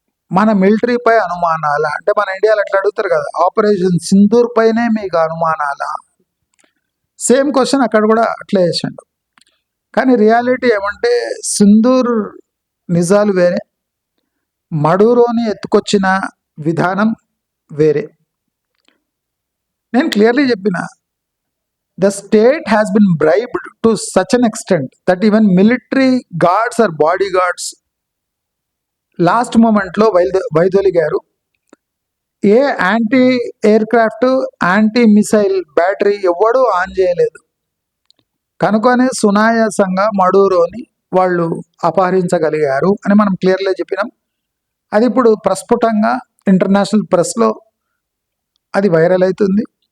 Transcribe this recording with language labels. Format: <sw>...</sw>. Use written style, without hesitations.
<te>మన మిలిటరీపై అనుమానాలా? అంటే మన ఇండియాలో అట్లా అడుగుతారు కదా, ఆపరేషన్ సింధూర్ పైనే మీకు అనుమానాలా? సేమ్ క్వశ్చన్ అక్కడ కూడా అట్లా వేసాడు. కానీ రియాలిటీ ఏమంటే సింధూర్ నిజాలు వేరే, మడూరోని ఎత్తుకొచ్చిన విధానం వేరే. నేను క్లియర్లీ చెప్పిన,</te> <en>the state has been bribed to such an extent that even military guards or bodyguards</en> <te>last మూమెంట్లో వైదొలిగారు. ఏ anti aircraft, anti missile battery ఎవడూ ఆన్ చేయలేదు. కనుకనే సునాయాసంగా మడూరోని వాళ్ళు అపహరించగలిగారు అని మనం క్లియర్గా చెప్పినాం. అది ఇప్పుడు ప్రస్ఫుటంగా ఇంటర్నేషనల్ ప్రెస్లో అది వైరల్ అవుతుంది.</te>